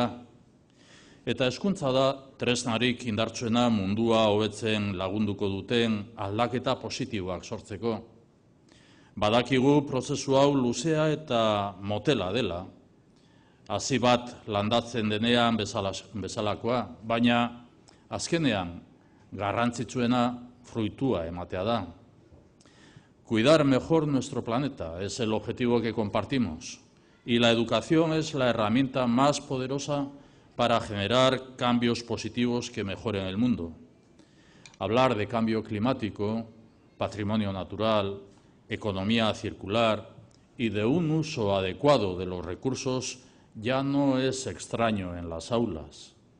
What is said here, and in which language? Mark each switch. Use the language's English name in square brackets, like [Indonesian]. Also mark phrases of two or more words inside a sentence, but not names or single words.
[Basque] Eta hezkuntza da tresnarik indartsuena mundua hobetzen lagunduko duten aldaketa positiboak sortzeko. Badakigu prozesu hau luzea eta motela dela, hasi bat landatzen denean bezalakoa, baina azkenean garrantzitsuena fruitua ematea da. [Spanish] Cuidar mejor nuestro planeta es el objetivo que compartimos y la educación es la herramienta más poderosa para generar cambios positivos que mejoren el mundo. Hablar de cambio climático, patrimonio natural, economía circular y de un uso adecuado de los recursos ya no es extraño en las aulas.